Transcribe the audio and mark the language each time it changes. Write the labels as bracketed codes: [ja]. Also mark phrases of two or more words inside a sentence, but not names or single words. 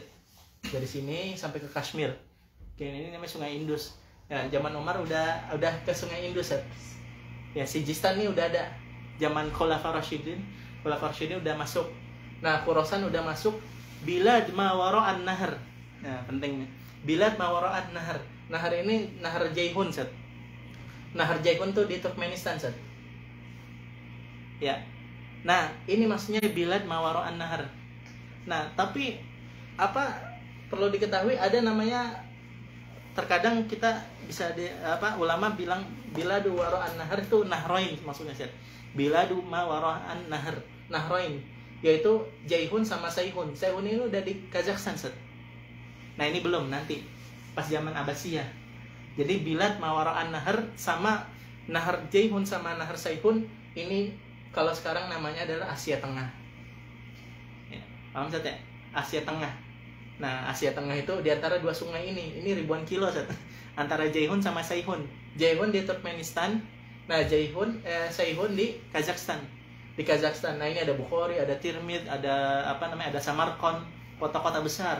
[id] Dari sini sampai ke Kashmir. Ini namanya Sungai Indus. Ya zaman Umar udah ke Sungai Indus. Ya Sijistan ini udah ada. Zaman Khulafah Rasyidin udah masuk. Nah Khurasan udah masuk. Bilad Mawara'an Nahar. Nah penting nih. Bilad Mawara'an Nahar. Nahar ini Nahar Jaihun Sat. Nahar Jaihun tuh di Turkmenistan Sat. Ya. Nah ini maksudnya Bilad Mawara'an Nahar. Nah tapi perlu diketahui ada namanya, terkadang kita bisa ulama bilang Biladu Wara'an Nahar itu Nahroin maksudnya Sat. Biladu Mawara'an Nahroin, yaitu Jaihun sama Saihun. Saihun ini udah di Kazakhstan Sat. Nah ini belum, nanti pas zaman Abbasiyah. Jadi Bilad Mawara'an Nahar sama Nahar Jaihun sama Nahar Saihun ini kalau sekarang namanya adalah Asia Tengah. Ya, paham Sat ya? Asia Tengah. Nah Asia Tengah itu di antara dua sungai ini ribuan kilo Sat. Antara Jaihun sama Saihun. Jaihun di Turkmenistan. Nah Saihun di Kazakhstan. Nah ini ada Bukhari, ada Tirmidz, ada ada Samarkand, kota-kota besar.